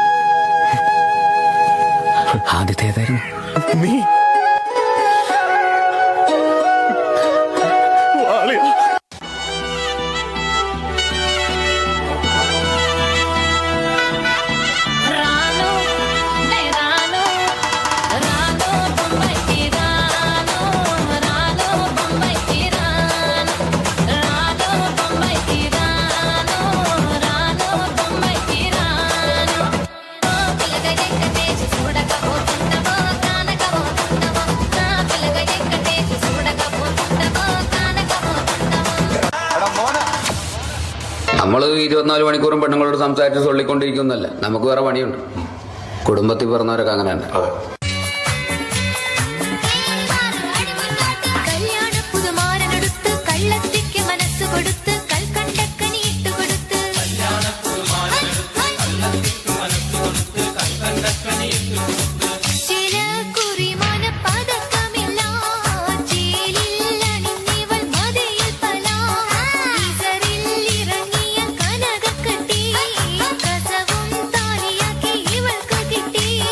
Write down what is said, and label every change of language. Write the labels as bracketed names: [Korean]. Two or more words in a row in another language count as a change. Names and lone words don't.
[Malayalam] ആദ്യത്തെ ഏതായിരുന്നു? നീ വാളിയാ. [Telugu] రాను నే రాను రాను బొంబాయికి రాను రాను బొంబాయికి రాను రాను బొంబాయికి రాను రాను బొంబాయికి రాను ఓ పిల్లగా ఎక్కటేసి చూడకపోతున్నావో కానకపోతున్నావో నా పిల్లగా ఎక్కటేసి చూడకపోతున్నావో కానకపోతున్నావో. [Malayalam] നമ്മൾ 24 മണിക്കൂറും പെണ്ണുങ്ങളോട് സംസാരിച്ച് ചൊല്ലിക്കൊണ്ടിരിക്കുന്നല്ല, നമുക്ക് വേറെ പണിയുണ്ട്. കുടുംബത്തിൽ പിറന്നവരൊക്കെ അങ്ങനെ തന്നെ. കല്യാണ പുതുമാരനെടുത്ത് കള്ളത്തിക്ക് മനസ്സ് കൊടുത്ത് കൽക്കണ്ടക്കനി ഇട്ടുകൊടുത്ത് ചില കുറിമാന പതക്കമില്ല ചേലിൽ അണിഞ്ഞിവൾ മതിയിൽ പല ഈസറിൽ ഇറങ്ങിയ കനകക്കട്ടി കസവും താലിയാക്കി ഇവൾക്ക് കിട്ടി.